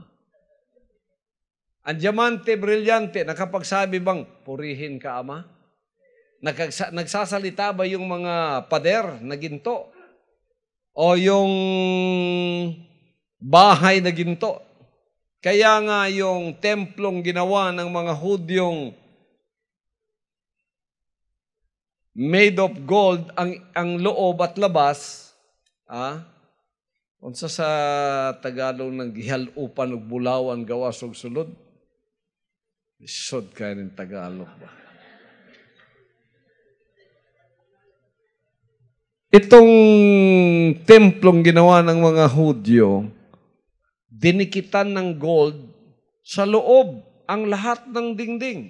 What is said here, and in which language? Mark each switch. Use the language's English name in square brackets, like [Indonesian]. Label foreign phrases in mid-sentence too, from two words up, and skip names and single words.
[Filipino] Ang diamante, brilyante, nakapagsabi bang, purihin ka Ama? Nagsasalita ba yung mga pader na ginto? O yung bahay na ginto? Kaya nga yung templong ginawa ng mga Hudyong [English] made of gold, [Filipino] ang loob at labas, [Cebuano] unsa sa Tagalog ng gihalupan og bulawan gawas og sulod? [Filipino] Isod kayo ng Tagalog ba? Itong templong ginawa ng mga Hudyo, dinikitan ng gold sa loob ang lahat ng dingding.